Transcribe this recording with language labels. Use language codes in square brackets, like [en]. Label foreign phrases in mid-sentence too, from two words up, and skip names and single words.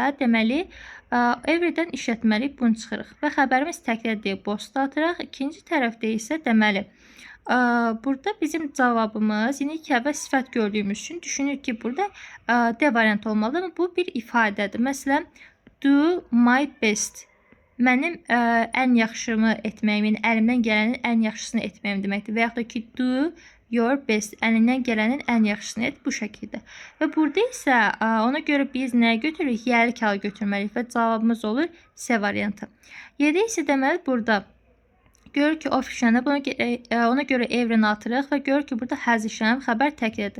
[az] Deməli everydən işlətməliyik, bunu çıxırıq. Və xəbərimiz təkrar deyib boşda atırıq. İkinci tərəfdə isə deməli burada bizim cavabımız yine iki əvvəl sifət gördüyümüz üçün düşünürük ki burada D variantı olmalı. Ama bu bir ifadədir. Məsələn, [en] do my best. [az] Mənim ən yaxşımı etməyimin, əlimdən gələnin ən yaxşısını etməyim deməkdir. Və yaxud da ki, [en] do your best, [az] əlindən gələnin ən yaxşısını et, bu şəkildə. Və burada isə ona görə biz nəyə götürürük? Yəlik halı götürməliyik və cavabımız olur C variantı. 7 isə deməli burada görür ki, of işlənib, ona görə evrini atırıq və görür ki, burada həz işlənib, xəbər təklidir.